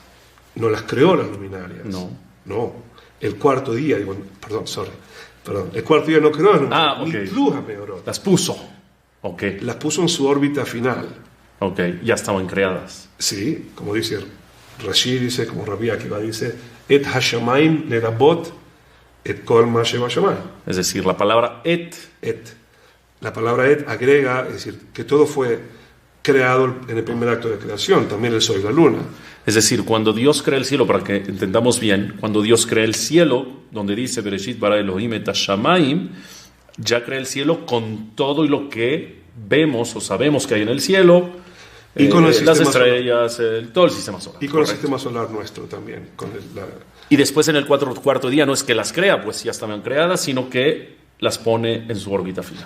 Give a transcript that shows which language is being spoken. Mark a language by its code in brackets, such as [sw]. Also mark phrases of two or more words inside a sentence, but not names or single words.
[es] No las creó las luminarias. No. El cuarto día, el cuarto día no creó las luminarias. Ok. [he] נתלו המאורות. [es] Las puso. Ok. Las puso en su órbita final. Ok. Ya estaban creadas. Sí, como dice Rashi, dice, como Rabbi Akiva dice, [he] את השמים לרבות את כל מה שבשמים. [es] Es decir, la palabra et. La palabra et agrega, es decir, que todo fue creado en el primer acto de creación, también el sol y la luna. Es decir, cuando Dios crea el cielo, para que entendamos bien, cuando Dios crea el cielo, donde dice [he] בראשית ברא אלהים את השמים, [es] ya crea el cielo con todo y lo que vemos o sabemos que hay en el cielo, Y con el las sistema estrellas, todo el sistema solar. Y con el Correcto. sistema solar nuestro también. Y después en el cuarto día no es que las crea, pues ya estaban creadas, sino que las pone en su órbita final.